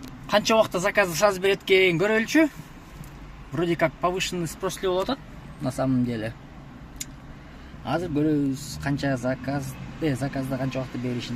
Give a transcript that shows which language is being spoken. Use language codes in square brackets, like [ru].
[ky] Канча убакта заказды [ru] сразу [ky] берет экен көрөлүчү. [ru] Вроде как повышенный спрос [ky] болуп атат [ru] на самом деле. [ky] Азыр көрөбүз канча заказды канча убакта беришин.